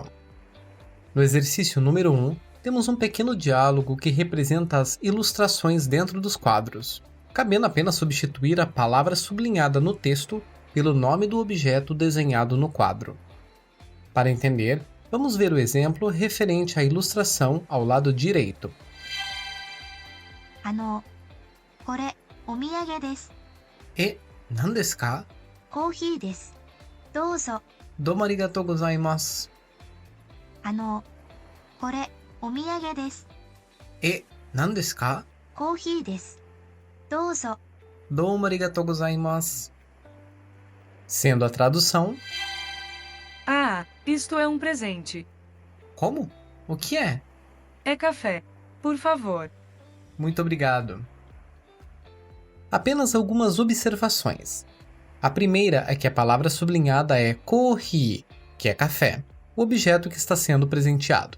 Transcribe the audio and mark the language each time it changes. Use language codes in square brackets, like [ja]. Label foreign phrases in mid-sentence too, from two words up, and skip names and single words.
[pt] No exercício número 1, temos um pequeno diálogo que representa as ilustrações dentro dos quadros, cabendo apenas substituir a palavra sublinhada no texto pelo nome do objeto desenhado no quadro. Para entender, vamos ver o exemplo referente à ilustração ao lado direito. [ja] これお土産です。何ですか? コーヒーです。どうぞ。どうもありがとうございます. これお土産です。何ですか? コーヒーです。どうぞ。どうもありがとうございます. [pt] Sendo a tradução... Ah, isto é um presente. Como? O que é? É café. Por favor. Muito obrigado. Apenas algumas observações. A primeira é que a palavra sublinhada é kohi, que é café, o objeto que está sendo presenteado.